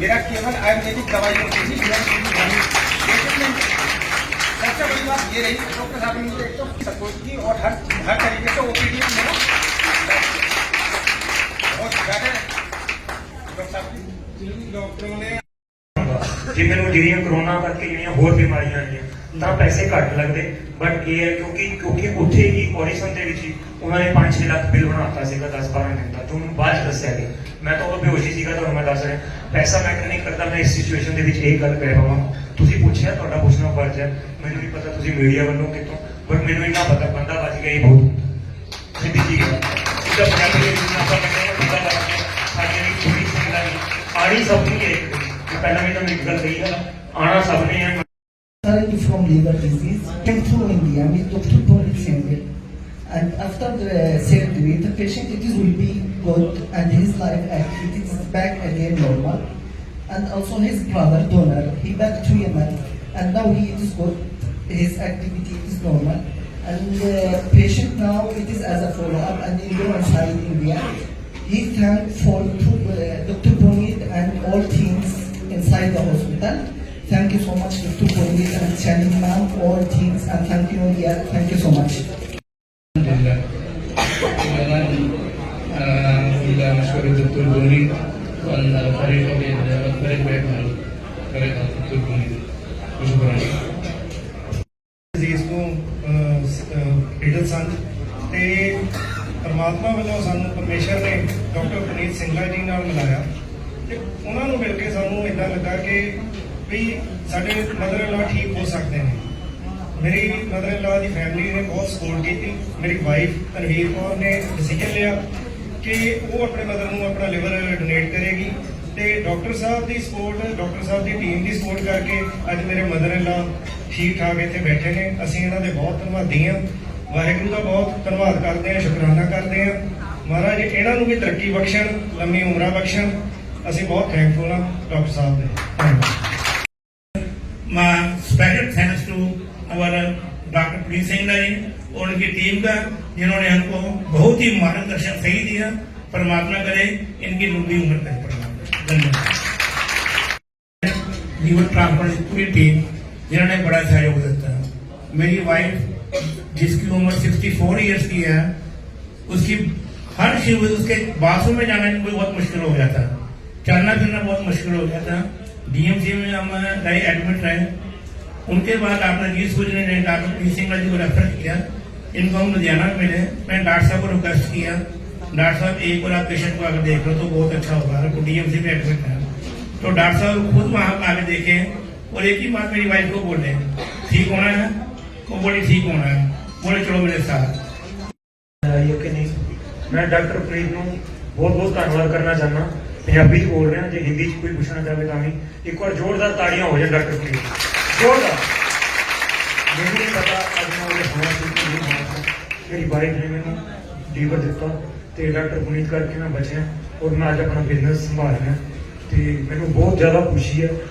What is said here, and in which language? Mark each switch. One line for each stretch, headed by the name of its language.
Hindi: मेरा केवल आयुर्वेदिक दवाइयों की ही सबसे बड़ी बात ये रही, डॉक्टर साहब ने मुझे एक तो सपोर्ट की, और हर तरीके से OPD में मेरा बहुत ज़्यादा डॉक्टर साहब डॉक्टरों ने जी मैंने
Punjabi: ਜਿਹੜੀਆਂ कोरोना करके ਜਿਹੜੀਆਂ ਹੋਰ ਬਿਮਾਰੀਆਂ ਆਈਆਂ ਤਾਂ ਪੈਸੇ ਘੱਟ ਲੱਗਦੇ, ਬਟ ਇਹ ਹੈ ਕਿਉਂਕਿ ਉੱਥੇ ਹੀ ਔਰਿਸਨ ਦੇ ਵਿੱਚ ਹੀ ਉਹਨਾਂ ਨੇ 5-6 ਲੱਖ ਬਿੱਲ ਬਣਾਤਾ ਸੀਗਾ 10-12 ਦਿਨ ਦਾ, ਤੁਹਾਨੂੰ ਬਾਅਦ ਚ ਦੱਸਿਆ ਗਿਆ। ਮੈਂ ਤਾਂ ਉਦੋਂ ਬੇਹੋਸ਼ੀ ਸੀਗਾ, ਤੁਹਾਨੂੰ ਮੈਂ ਦੱਸ ਰਿਹਾ ਪੈਸਾ ਮੈਟਰ ਨਹੀਂ ਕਰਦਾ। ਮੈਂ ਇਸ ਸਿਚੁਏਸ਼ਨ ਦੇ ਵਿੱਚ ਇਹ ਗੱਲ ਕਹਿ ਪਾਵਾਂ, ਤੁਸੀਂ ਪੁੱਛਿਆ ਤੁਹਾਡਾ ਪੁੱਛਣਾ ਫਰਜ਼ ਹੈ, ਮੈਨੂੰ ਨਹੀਂ ਪਤਾ ਤੁਸੀਂ ਮੀਡੀਆ ਵੱਲੋਂ ਕਿਤੋਂ, ਬਟ ਮੈਨੂੰ ਇੰਨਾ ਪਤਾ ਬੰਦਾ ਬਚ ਗਿਆ ਹੀ ਬਹੁਤ ਸਿੱਧੀ ਜੀ ਗੱਲ। ਸਿੱਧਾ ਪੰਜਾਬੀ ਦੇ ਵਿੱਚ ਆਪਾਂ ਕਹਿੰਦੇ ਹਾਂ ਬੰਦਾ ਬਚ ਗਿਆ, ਸਾਡੇ ਲਈ ਥੋੜੀ ਸੁਣਦਾ ਨਹੀਂ ਆਣੀ ਸਭ ਨੂੰ ਇਹ
Hindi: पहला भी तो एक गल कही है, आना सबने है।
English: Suffering from liver disease came through India with Dr. Paul Sengel, and after the surgery, the patient it will be good and his life activities is back again normal, and also his brother donor he back to Yemen and now he is good, his activity is normal, And patient now it is as a follow-up and enroll inside India. He thanked for Dr. Puneet and all teams inside the hospital. Thank you so much, Dr. Puneet and Channing ma'am, all teams, and thank you, India. Thank you so much.
Arabic: مشكور الدكتور بوني والفريق والفريق بيعمل فريق الدكتور بوني وشكرا.
Punjabi: ਅਜ਼ੀਜ਼ ਤੋਂ ਪੀੜਤ ਸਨ ਤੇ ਪਰਮਾਤਮਾ ਵੱਲੋਂ ਸਾਨੂੰ ਪਰਮੇਸ਼ਰ ਨੇ doctor ਪੁਨੀਤ ਸਿੰਗਲਾ ਜੀ ਨਾਲ ਮਿਲਾਇਆ ਤੇ ਉਹਨਾਂ ਨੂੰ ਮਿਲ ਕੇ ਸਾਨੂੰ ਇਦਾਂ ਲੱਗਾ ਕਿ ਵੀ ਸਾਡੇ ਮਦਰ ਇਨ ਲਾ ਠੀਕ ਹੋ ਸਕਦੇ ਨੇ। ਮੇਰੀ ਮਦਰ ਇਨ ਲਾ ਦੀ ਫੈਮਿਲੀ ਨੇ ਬਹੁਤ ਸਪੋਰਟ ਕੀਤੀ। ਮੇਰੀ ਵਾਈਫ ਤਨਵੀਰ ਕੌਰ ਨੇ ਡਿਸੀਜਨ ਲਿਆ ਕਿ ਉਹ ਆਪਣੇ ਮਦਰ ਨੂੰ ਆਪਣਾ ਲਿਵਰ ਡੋਨੇਟ ਕਰੇਗੀ ਤੇ ਡਾਕਟਰ ਸਾਹਿਬ ਦੀ ਸਪੋਰਟ, ਡਾਕਟਰ ਸਾਹਿਬ ਦੀ ਟੀਮ ਦੀ ਸਪੋਰਟ ਕਰਕੇ ਅੱਜ ਮੇਰੇ ਮਦਰ ਇਨ ਲਾ ਠੀਕ ਠਾਕ ਇੱਥੇ ਬੈਠੇ ਨੇ। ਅਸੀਂ ਇਹਨਾਂ ਦੇ ਬਹੁਤ ਧੰਨਵਾਦੀ ਹਾਂ। ਵਾਹਿਗੁਰੂ ਦਾ ਬਹੁਤ ਧੰਨਵਾਦ ਕਰਦੇ ਹਾਂ, ਸ਼ੁਕਰਾਨਾ ਕਰਦੇ ਹਾਂ। ਮਹਾਰਾਜ ਇਹਨਾਂ ਨੂੰ ਵੀ ਤਰੱਕੀ ਬਖਸ਼ਣ, ਲੰਮੀ ਉਮਰਾਂ ਬਖਸ਼ਣ। ਅਸੀਂ ਬਹੁਤ ਥੈਂਕਫੁਲ ਹਾਂ ਡਾਕਟਰ ਸਾਹਿਬ ਦੇ। ਧੰਨਵਾਦ।
English: My special thanks to our
Hindi: doctor Puneet Singla जी और उनकी टीम का, जिन्होंने हमको बहुत ही मार्गदर्शन सही दिया। परमात्मा करे इनकी लंबी उम्र तक। धन्यवाद। लीवर ट्रांसप्लांट की पूरी टीम जिन्होंने बड़ा सहयोग देता है। मेरी वाइफ जिसकी उम्र 64 ईयर्स की है, उसकी हर शिव उसके बाथरूम में जाना बहुत मुश्किल हो गया था, चलना फिरना बहुत मुश्किल हो गया था। डीएमसी में हम गए, एडमिट रहे। उनके बाद डॉक्टर जी सूर्य ने डॉक्टर पुनीत सिंगला जी को रेफर किया। इनको हम लुधियाना मिले। मैं डॉक्टर साहब को रिक्वेस्ट किया, डॉक्टर साहब एक बार आप पेशेंट को आकर देख लो तो बहुत अच्छा होगा। तो डीएमसी में एडमिट है तो डॉक्टर साहब खुद वहां आके देखे और एक ही बात मेरी वाइफ को बोले, ठीक होना है। वो बोली ठीक होना है। बोले चलो मेरे साथ।
Punjabi: मैं डॉक्टर पुनीत ਨੂੰ ਬਹੁਤ ਬਹੁਤ ਧੰਨਵਾਦ ਕਰਨਾ ਚਾਹੁੰਦਾ। ਪੰਜਾਬੀ 'ਚ ਬੋਲ ਰਿਹਾ, ਜੇ ਹਿੰਦੀ 'ਚ ਕੋਈ ਪੁੱਛਣਾ ਚਾਹਵੇ ਤਾਂ ਵੀ ਇੱਕ ਵਾਰ ਜ਼ੋਰਦਾਰ ਤਾੜੀਆਂ ਹੋ ਜਾਣ ਡਾਕਟਰ ਪੁਨੀਤ, ਜ਼ੋਰਦਾਰ। ਮੈਨੂੰ ਨਹੀਂ ਪਤਾ ਅੱਜ ਮੈਂ ਉਹਦੇ ਹੋਣਾ ਸੀ ਕਿ ਨਹੀਂ ਹੋਣਾ ਸੀ। ਮੇਰੀ ਵਾਈਫ ਨੇ ਮੈਨੂੰ ਲੀਵਰ ਦਿੱਤਾ ਤੇ ਡਾਕਟਰ ਪੁਨੀਤ ਕਰਕੇ ਮੈਂ ਬਚਿਆ ਔਰ ਮੈਂ ਅੱਜ ਆਪਣਾ ਬਿਜ਼ਨਸ ਸੰਭਾਲ ਰਿਹਾ ਤੇ ਮੈਨੂੰ ਬਹੁਤ ਜ਼ਿਆਦਾ ਖੁਸ਼ੀ ਹੈ।